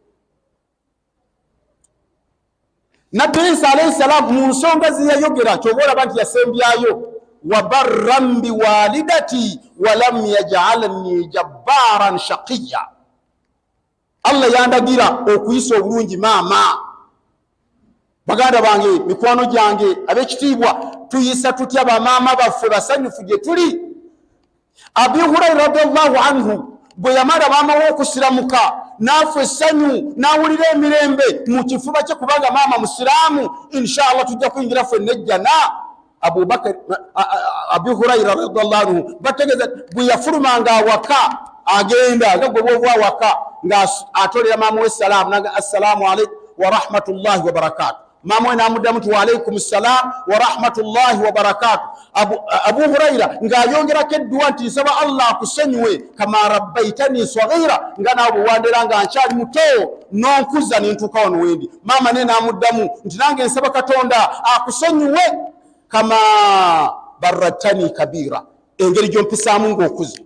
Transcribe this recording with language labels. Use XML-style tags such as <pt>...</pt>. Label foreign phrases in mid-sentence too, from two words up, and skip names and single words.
<lg>Nabbi Isa</lg> <ar>عليه السلام</ar> <lg>mu nsonga ziyayogera kyoba olaba nti yasembyayo,</lg> <ar>وبرا بوالدتي ولم يجعلني جبارا شقيا.</ar> <lg>Allah yandagira okuyisa obulungi maama. Baganda bange, mikwano gyange ab'ekitiibwa, tuyisa tutya bamaama baffe basanyufu gye tuli? Abi Hurayra</lg> <ar>رضي الله عنه</ar> <lg>bwe yamala maama we okusiramuka n'afa essanyu n'awulira emirembe mu kifuba kye kubanga maama musiraamu, inshallah tujja kuyingira ffenna ejjana. Abi Hurayra</lg> <ar>رضي الله عنه</ar> <lg>bategeza bwe yafulumanga awaka agenda nga gwe bw'ova awaka nga atolera maama we salaamu, naga</lg> <ar>السلام عليكم ورحمة الله وبركاته.</ar> <lg>Maama we n'amuddamu nti</lg> <ar>وعليكم السلام ورحمة الله وبركاته.</ar> <lg>Abu Hurayra ng'ayongerako edduwa nti nsaba Allah akusonyiwe</lg> <ar>كما ربيتني صغيرا,</ar> <lg>nga naawe bwe wandera nga nkyali muto n'onkuza ne ntuuka wano wendi. Maama ne n'amuddamu nti nange nsaba Katonda akusonyiwe</lg> <ar>كما بررتني كبيرا,</ar> <lg>engeri gy'ompisaamu ng'okuze.</lg>